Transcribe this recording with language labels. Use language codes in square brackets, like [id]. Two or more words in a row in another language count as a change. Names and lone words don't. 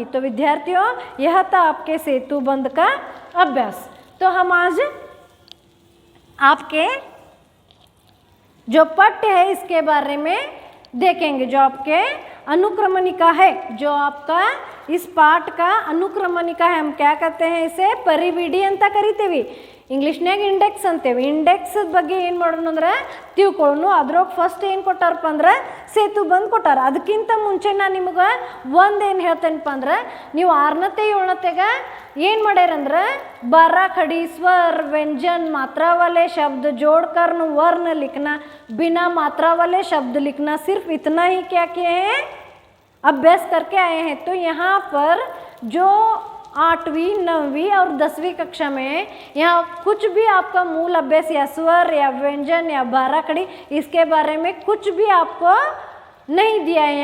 [hi] तो विद्यार्थियों, यह था आपके सेतुबंध का अभ्यास। तो हम आज आपके जो पठ्य है इसके बारे में देखेंगे। जो आपके अनुक्रमणिका है, जो आपका इस पाठ का अनुक्रमणिका है, हम क्या कहते हैं इसे [kn] ಪರಿವಿಡಿ ಅಂತ ಕರಿತೀವಿ। ಇಂಗ್ಲಿಷ್ನಾಗ ಇಂಡೆಕ್ಸ್ ಅಂತೇವೆ। ಇಂಡೆಕ್ಸ್ ಬಗ್ಗೆ ಏನು ಮಾಡೋಣ ಅಂದ್ರೆ ತಿಳ್ಕೊಳ್ಳೋಣ। ಅದ್ರೊಳಗೆ ಫಸ್ಟ್ ಏನು ಕೊಟ್ಟಾರಪ್ಪ ಅಂದ್ರೆ ಸೇತುಬಂಧ ಕೊಟ್ಟಾರ। ಅದಕ್ಕಿಂತ ಮುಂಚೆ ನಾನು ನಿಮಗೆ ಒಂದೇನು ಹೇಳ್ತೇನಪ್ಪ ಅಂದ್ರೆ, ನೀವು 6ನೇ 7ನೇಗೆ ಏನು ಮಾಡ್ಯಾರಂದ್ರೆ [hi] बारह खड़ी स्वर व्यंजन मात्रा वाले शब्द जोड़कर वर्ण लिखना, बिना मात्रा वाले शब्द लिखना, सिर्फ इतना ही क्या किए हैं, अभ्यास करके आए हैं। तो यहाँ पर जो 8वीं 9वीं और 10वीं कक्षा में यहाँ कुछ भी आपका मूल अभ्यास या स्वर या व्यंजन या 12 खड़ी इसके बारे में कुछ भी आपको नहीं दिया है।